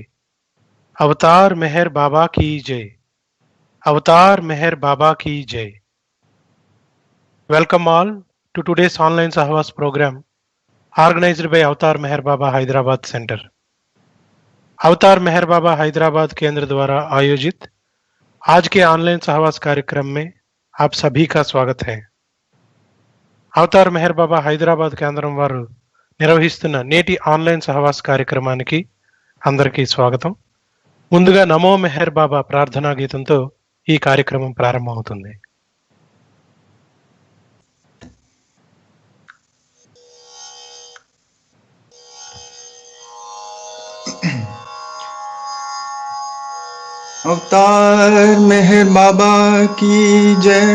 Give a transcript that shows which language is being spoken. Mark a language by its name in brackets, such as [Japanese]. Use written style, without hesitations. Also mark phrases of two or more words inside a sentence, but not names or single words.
[Hindi] अवतार मेहर बाबा की जय. अवतार मेहर बाबा की jai. [English] Welcome all to today's online Sahavas program organized by Avatar Meher Baba Hyderabad Center. [Hindi] अवतार मेहर बाबा हैदराबाद केंद्र द्वारा आयोजित आज के ऑनलाइन सहवास कार्यक्रम में आप सभी का स्वागत है. [Telugu] అవతార్ మెహర్ బాబా హైదరాబాద్ కేంద్రం వారు నిర్వహిస్తున్న నేటి ఆన్లైన్ సహవాస్ కార్యక్రమానికి అందరికీ స్వాగతం. ముందుగా నమో మెహర్ బాబా ప్రార్థనా గీతంతో ఈ కార్యక్రమం ప్రారంభమవుతుంది. [Hindi] अवतार मेहर बाबा की जय.